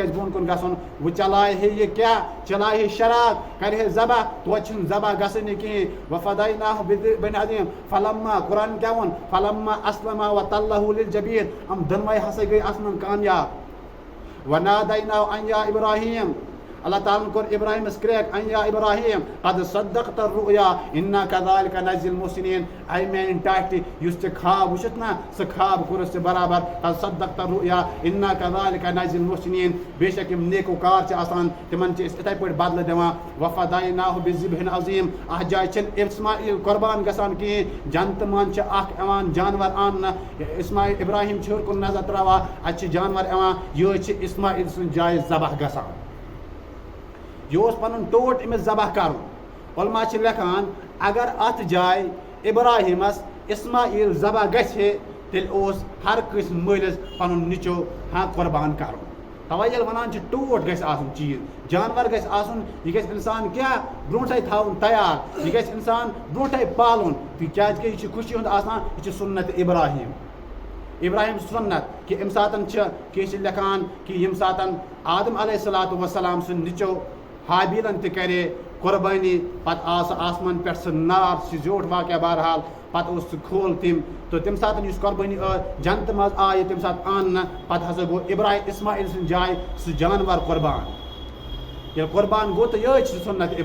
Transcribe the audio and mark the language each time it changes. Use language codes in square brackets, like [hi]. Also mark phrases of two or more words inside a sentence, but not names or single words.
[ks] گژھِ بۄن کُن گژھُن وۄنۍ چلاے ہے یہِ کیٛاہ چلاے ہے شراک کرِ ہے ذبح توتہِ چھُنہٕ ذبح گژھٲنی کِہیٖنۍ [ar] وفدیناہُ بِذِبٍ عظیٖم [ks] فلما قرآن کیٛاہ ووٚن [ar] فلما اسلما وتلہُ للجبین [ks] یِم دۄنوَے ہسا گٔے اتھ منٛز کامیاب [ar] ونادیناہُ ان یا ابراہیم [ks] اللہ تعالیٰ ہن کوٚر ابراہیمس کریک [ar] ان یا ابراہیم قد صدقت الرؤیا انا کذلک نجزی المحسنین [ks] اے میانہِ ٹاٹھہِ یُس ژےٚ خواب وٕچھُتھ نا سُہ خواب کوٚرُتھ ژےٚ برابر [ar] قد صدقت الرؤیا انا کذلک نجزی المحسنین [ks] بے شک یِم نیکوکار چھِ آسان تِمن چھِ أسۍ یِتھے پٲٹھۍ بدلہٕ دِوان [ar] وفدیناہُ بِذِبٍ عظیٖم [ks] اتھ جایہِ چھِنہٕ اسماعیل قۄربان گژھان کِہیٖنۍ جنتہٕ منٛز چھِ اکھ یِوان جانور اننہٕ اسماعیل ابراہیم چھِ ہیوٚر کُن نظر تراوان اتہِ چھِ جانور یِوان یِہوٚے چھِ اسماعیل سٕنٛزِ جایہِ ذبح گژھان یہِ اوس پنُن ٹوٹھ أمِس ذبح کرُن علما چھِ لیکھان اگر اتھ جایہِ ابراہیمس اسماعیل ذبح گژھِ ہے تیٚلہِ اوس ہر کٲنٛسہِ مٲلِس پنُن نِچو قۄربان کرُن تَوَے ییٚلہِ وَنان چھِ ٹوٹھ گژھِ آسُن چیٖز جانور گژھِ آسُن یہِ گژھِ اِنسان کیٛاہ برونٛٹھٕے تھاوُن تیار یہِ گژھِ اِنسان برونٛٹھٕے پالُن کیٛازِ کہِ یہِ چھِ خوشی ہُنٛد آسان یہِ چھِ سُنت ابراہیم ابراہیم سُنت کہ اَمہِ ساتہٕ چھِ کینٛہہ چھِ لیکھان کہ ییٚمہِ ساتہٕ آدم [ar] علیہ الصلوٰتُ وسلام [ks] سُنٛد نِچو حابیٖلن تہِ کرے قۄربٲنی پتہٕ آو سُہ آسمان پٮ۪ٹھ سُہ نار سُہ زیوٗٹھ واقعہ بہرحال پتہٕ اوس سُہ کھول تٔمۍ تہٕ تمہِ ساتہٕ یُس قۄربٲنی ٲس جنتہٕ منٛز آیہِ تمہِ ساتہٕ اننہٕ پتہٕ ہسا گوٚو اسماعیل سٕنٛدِ جایہِ سُہ جانور قۄربان ییٚلہِ قۄربان گوٚو تہٕ یِہوٚے چھِ سُہ سُنت